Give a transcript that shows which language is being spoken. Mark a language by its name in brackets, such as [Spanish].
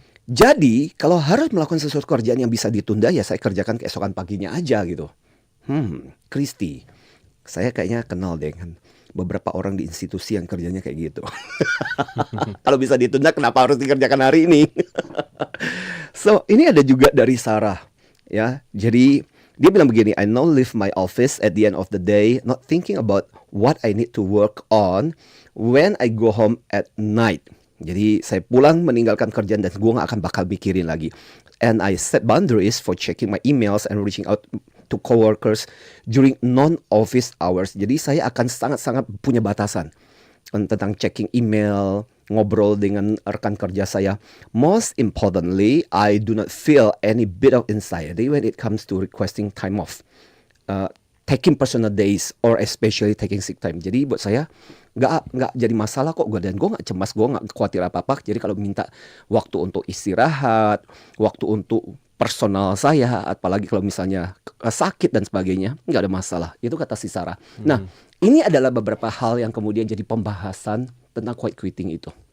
[Indonesian] Jadi kalau harus melakukan sesuatu kerjaan yang bisa ditunda, ya saya kerjakan keesokan paginya aja gitu. Christy, saya kayaknya kenal dengan beberapa orang di institusi yang kerjanya kayak gitu. Kalau bisa ditunda, kenapa harus dikerjakan hari ini? So ini ada juga dari Sarah, ya. Jadi dia bilang begini, [English] I now leave my office at the end of the day, not thinking about what I need to work on when I go home at night. [Indonesian] Jadi saya pulang meninggalkan kerjaan dan gue gak akan bakal mikirin lagi. [English] And I set boundaries for checking my emails and reaching out to coworkers during non-office hours. [Indonesian] Jadi saya akan sangat-sangat punya batasan tentang checking email, ngobrol dengan rekan kerja saya. [English] Most importantly, I do not feel any bit of anxiety when it comes to requesting time off. Taking personal days or especially taking sick time. [Indonesian] Jadi buat saya nggak jadi masalah kok, dan gue nggak cemas, gue nggak khawatir apa-apa. Jadi kalau minta waktu untuk istirahat, waktu untuk personal saya, apalagi kalau misalnya sakit dan sebagainya, nggak ada masalah. Itu kata si Sarah. Nah, ini adalah beberapa hal yang kemudian jadi pembahasan tentang quiet quitting itu.